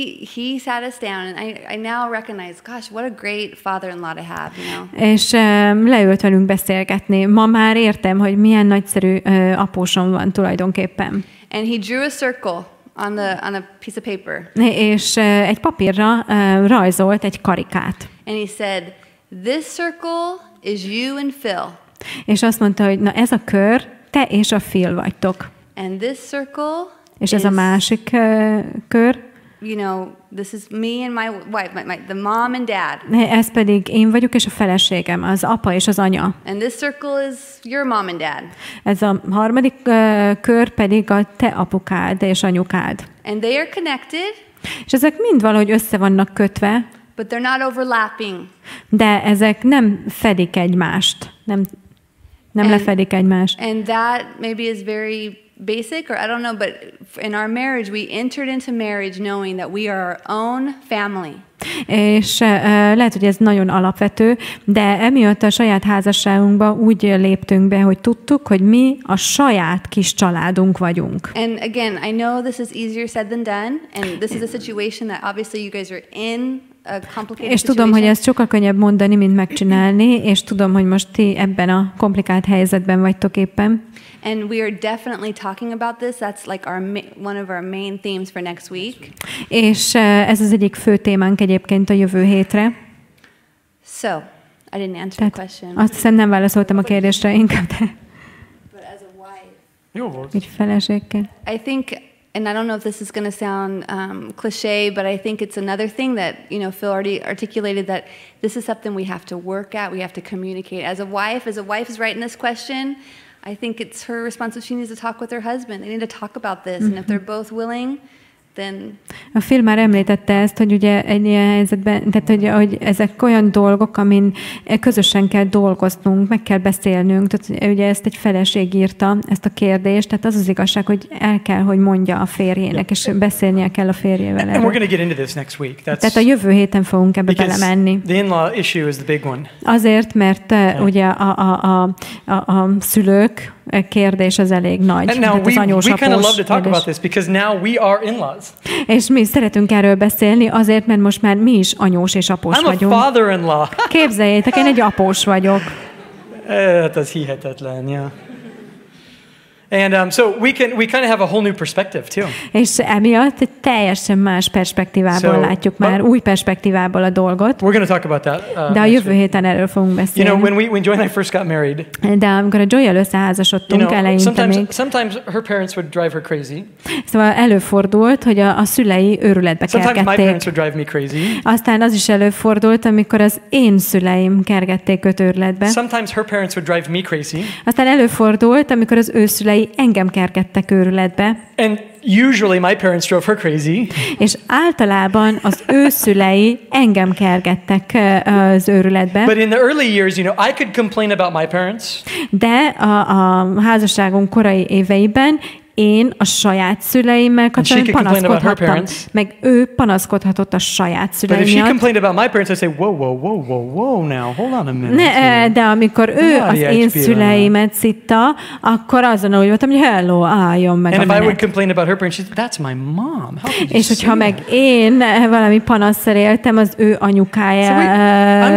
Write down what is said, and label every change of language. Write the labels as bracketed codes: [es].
[en] he sat us down, and I now recognize, gosh, what a great father-in-law to have, [hu] És leült velünk beszélgetni. Ma már értem, hogy milyen nagyszerű apósom van tulajdonképpen. [en] And he drew a circle on a piece of paper. [hu] És egy papírra rajzolt egy karikát. [en] And he said, "This circle is you and Phil." [hu] És azt mondta, hogy na ez a kör, te és a Phil vagytok. [en] And this circle [hu] és ez a másik kör, [en] you know, this is me and my wife, the mom and dad. [hu] Ez pedig én vagyok, és a feleségem, az apa és az anya. [en] And this circle is your mom and dad. [hu] Ez a harmadik kör pedig a te apukád és anyukád. [en] And they are connected. [hu] És ezek mind valahogy össze vannak kötve. [en] But they're not overlapping. [hu] De ezek nem fedik egymást. Nem lefedik egymást. [en] And that maybe is very basic, or I don't know, but in our marriage, we entered into marriage knowing that we are our own family. [hu] És lehet, hogy ez nagyon alapvető, de emiatt a saját házasságunkba úgy léptünk be, hogy tudtuk, hogy mi a saját kis családunk vagyunk. [en] And again, I know this is easier said than done, and this is a situation that obviously you guys are in. [hu] És tudom, hogy ezt sokkal könnyebb mondani, mint megcsinálni, és tudom, hogy most ti ebben a komplikált helyzetben vagytok éppen. [en] And we are definitely talking about this. That's like one of our main themes for next week. [hu] És ez az egyik fő témánk egyébként a jövő hétre. [en] So, I didn't answer the question. [hu] Azt hiszem, nem válaszoltam a kérdésre, inkább te. [en] But as a wife. [hu] Jó volt. Így feleségként. [en] I think, and I don't know if this is going to sound cliche, but I think it's another thing that, you know, Phil already articulated, that this is something we have to work at, we have to communicate. As a wife is writing this question, I think it's her responsibility. She needs to talk with her husband. They need to talk about this. And if they're both willing, then... [hu] A film már említette ezt, hogy ugye egy ilyen helyzetben, tehát hogy ezek olyan dolgok, amin közösen kell dolgoznunk, meg kell beszélnünk. Tehát ugye ezt egy feleség írta, ezt a kérdést. Tehát az az igazság, hogy el kell, hogy mondja a férjének, és beszélnie kell a férjével erről. [en] And we're going to get into this next week. [hu] Tehát a jövő héten fogunk ebbe belemenni. [en] The in-law issue is the big one. [hu] Azért, mert ugye a szülők kérdés az elég nagy. [en] And now we kind of love to talk about this because now we are in-laws. [hu] És mi szeretünk erről beszélni azért, mert most már mi is anyós és após vagyunk. [en] I'm a father-in-law. [hu] Képzeljétek, én egy após vagyok. Ez hihetetlen, [en] yeah. And so we kind of have a whole new perspective too. [hu] És emiatt egy teljesen más perspektívából látjuk már, új perspektívából a dolgot. [en] We're going to talk about that. [hu] De a jövő héten erről fogunk beszélni. [en] You know, when Joy and I first got married. [hu] De amikor a Joy-jal összeházasodtunk, eleinte még. [en] Sometimes her parents would drive her crazy. [hu] Szóval előfordult, hogy a szülei őrületbe kergették. [en] Sometimes my parents would drive me crazy. [hu] Aztán az is előfordult, amikor az én szüleim kergették őt őrületbe. [en] Sometimes her parents would drive me crazy. [hu] Aztán előfordult, amikor az ő szülei engem kergettek őrületbe. [en] And usually my parents drove her crazy. [hu] És általában az ő szülei engem kergettek az őrületbe. [en] But in the early years, you know, I could complain about my parents. [hu] De a házasságunk korai éveiben én a saját szüleimmel kapcsolatban panaszkodhattam, meg ő panaszkodhatott a saját szülei miatt. [en] But if she complained about my parents, I'd say, whoa, now, hold on a minute. [hu] De amikor ő az én szüleimet szitta, akkor azon úgy voltam, hogy hello, álljon meg [en] and [hu] a menet. [en] And if I would complain about her parents, she'd say, that's my mom. [hu] És hogyha meg én valami panasszal éltem az ő anyukájáról,